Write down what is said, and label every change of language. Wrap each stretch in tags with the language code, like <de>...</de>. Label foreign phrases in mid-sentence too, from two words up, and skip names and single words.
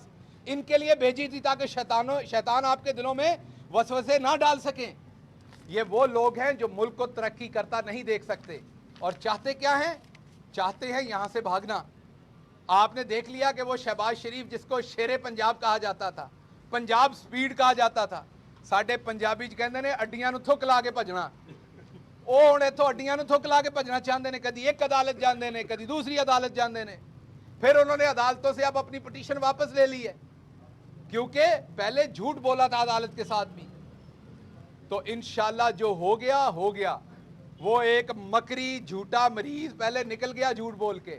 <ur>ان کے لیے بھیجی تھی تاکہ شیطان آپ کے دلوں میں وسوسے نہ ڈال سکیں. یہ وہ لوگ ہیں جو ملک کو ترقی کرتا نہیں دیکھ سکتے اور چاہتے کیا ہیں؟ چاہتے ہیں یہاں سے بھاگنا. آپ نے دیکھ لیا کہ وہ شہباز شریف جس کو شیر پنجاب کہا جاتا تھا, پنجاب سپیڈ کہا جاتا تھا,</ur> <pa>ساڈے پنجابی کہندے نے اڈیاں نو تھک لا کے بھجنا. وہ ہن اتھوں اڈیاں نو تھک لا کے بھجنا</pa> <ur>چاہتے ہیں,</ur> <pa>کدی ایک عدالت جاندے نے, کدی دوسری عدالت جاندے نے.</pa> <ur>پھر انہوں نے عدالتوں سے اب اپنی پٹیشن واپس لے لی ہے کیونکہ پہلے جھوٹ بولا تھا عدالت کے ساتھ بھی. تو</ur> <ar>انشاءاللہ</ar> <ur>جو ہو گیا ہو گیا. وہ ایک مکری جھوٹا مریض پہلے نکل گیا جھوٹ بول کے.</ur>